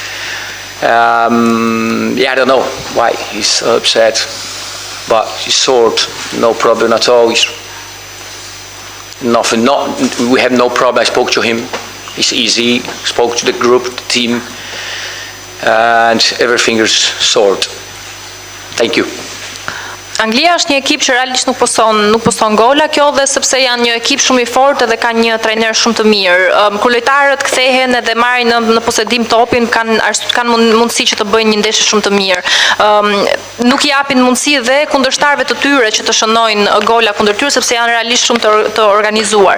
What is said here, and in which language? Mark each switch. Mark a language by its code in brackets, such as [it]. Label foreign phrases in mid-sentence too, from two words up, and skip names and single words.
[en] I don't know why he's upset, but he's sort, no problem at all. It's nothing. We have no problem. I spoke to him. It's easy. Spoke to the group, the team, and everything is sort. Thank you. [sq] Anglia është një ekip që realisht nuk poston gola, kjo dhe sepse janë një ekip shumë i fortë dhe kanë një trajner shumë të mirë. Kur lojtarët kthehen edhe marrin në posedim topin, kanë mundësi që të bëjnë një ndeshje shumë të mirë. Nuk i japin mundësi dhe kundërshtarëve të tyre që të shënojnë gola kundër tyre sepse janë realisht shumë të organizuar.